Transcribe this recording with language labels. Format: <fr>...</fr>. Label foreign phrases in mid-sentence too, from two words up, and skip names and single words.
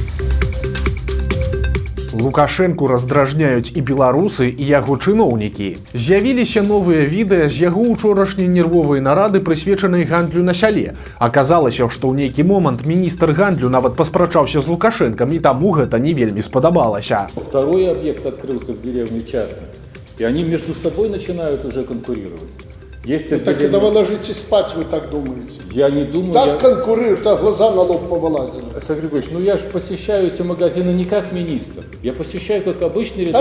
<be>Лукашэнку раздражняюць і беларусы, і яго чыноўнікі. З'явіліся новыя відэа з яго учорашняй нервовай нарады, прысвечанай гандлю на сяле. Аказалася, што ў нейкі момант міністр гандлю нават паспрачаўся з Лукашэнкам, і таму гэта не вельмі спадабалася.</be> <ru>Второй объект открылся в деревне частный, и они между собой начинают уже конкурировать. Есть так когда вы ложитесь спать, вы так думаете? Я не думаю. Так конкурируют, а глаза на лоб повылазили. Сергей Григорьевич, ну я же посещаю эти магазины не как министр. Я посещаю как обычный рядовой.</ru>